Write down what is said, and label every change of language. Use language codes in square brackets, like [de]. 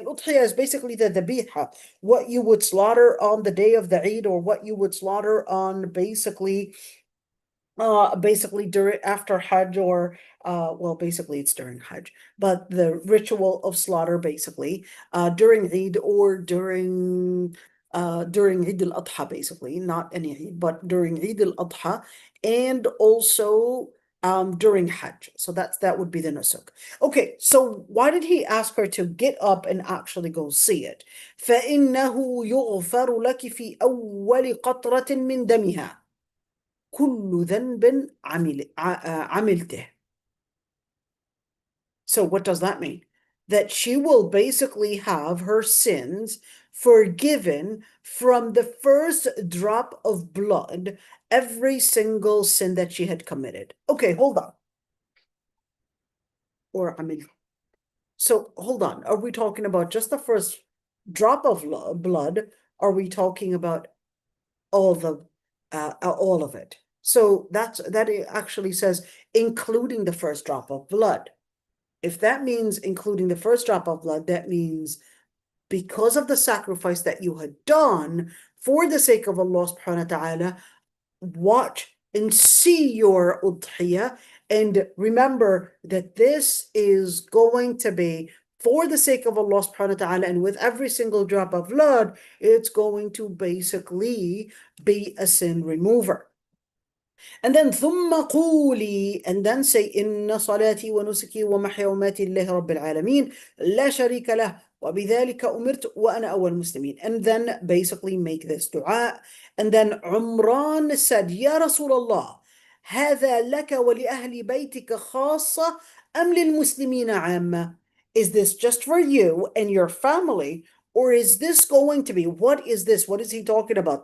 [en] Al-udhiyah is basically the dhabiha, what you would slaughter on the day of the Eid, or what you would slaughter on basically during after Hajj, or well, basically it's during Hajj, but the ritual of slaughter basically during Eid, or during Eid al-Adha, basically not any Eid, but during Eid al-Adha, and also during Hajj. So that would be the nusuk. Okay, so why did he ask her to get up and actually go see it? [ar] فإنه يغفر لك في أول قطرة من دمها كل ذنب عملته. [en] So what does that mean? that she will basically have her sins forgiven from the first drop of blood, every single sin that she had committed. Okay, hold on. So hold on. Are we talking about just the first drop of blood? Are we talking about all of it? So that it actually says including the first drop of blood. If that means including the first drop of blood, that means because of the sacrifice that you had done for the sake of Allah subhanahu wa ta'ala, watch and see your udhiyah, and remember that this is going to be for the sake of Allah subhanahu wa ta'ala, and with every single drop of blood, it's going to basically be a sin remover. And then [ar] ثم قولي, [en] and then say [ar] إن صلاتي ونسكي ومحيا ومماتي لله رب العالمين لا شريك له وبذلك أمرت وأنا أول المسلمين. [en] And then basically make this dua. And then Umran said, [ar] يا رسول الله هذا لك ولأهل بيتك خاصة أم للمسلمين عامة? [en] Is this just for you and your family, or is this going to be, what is this? What is he talking about?